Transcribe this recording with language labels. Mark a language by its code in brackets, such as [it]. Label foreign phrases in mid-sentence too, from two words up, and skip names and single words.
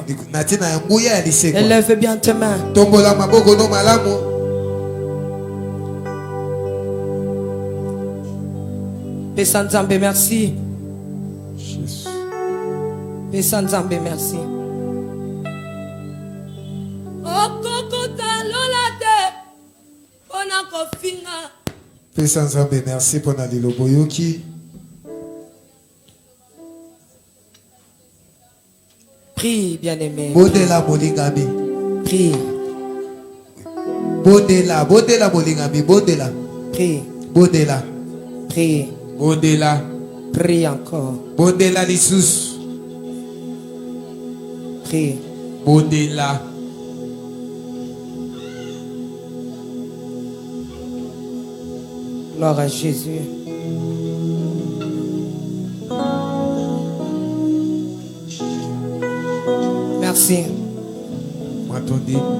[fr] Élève bien tes mains. [ln] Pesa Nzambe, merci. Pesa Nzambe, merci. Pesa Nzambe, [fr] merci pour la liloboyoki. Prie, bien-aimé. [ln] Bodela bolingami. [fr] Prie. [ln] Bodela bolingami, bodela. [fr] Prie. [ln] Bodela. [fr] Prie. [ln] Bodela. [fr] Prie encore. [ln] Bodela lisus. [fr] Prie. [ln] Bodela. [fr] Gloire à Jésus. Merci. M'attendez.